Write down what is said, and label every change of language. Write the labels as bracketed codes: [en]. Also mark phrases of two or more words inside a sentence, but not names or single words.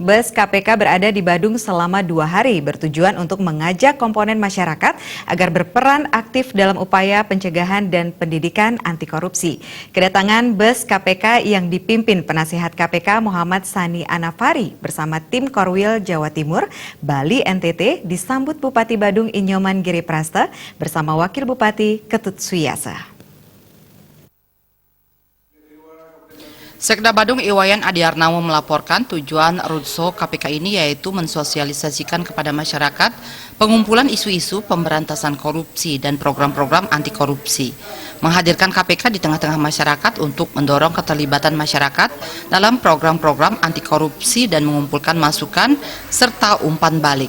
[id] Bus KPK berada di Badung selama 2 hari bertujuan untuk mengajak komponen masyarakat agar berperan aktif dalam upaya pencegahan dan pendidikan anti korupsi. Kedatangan bus KPK yang dipimpin Penasihat KPK Muhammad Sani Anafari bersama tim Korwil Jawa Timur, Bali NTT disambut Bupati Badung Inyoman Giriprasta bersama Wakil Bupati Ketut Suyasa. Sekda Badung Iwayan Adiarnawo melaporkan tujuan roadshow KPK ini yaitu mensosialisasikan kepada masyarakat pengumpulan isu-isu pemberantasan korupsi dan program-program anti korupsi. Menghadirkan KPK di tengah-tengah masyarakat untuk mendorong keterlibatan masyarakat dalam program-program anti korupsi dan mengumpulkan masukan serta umpan balik.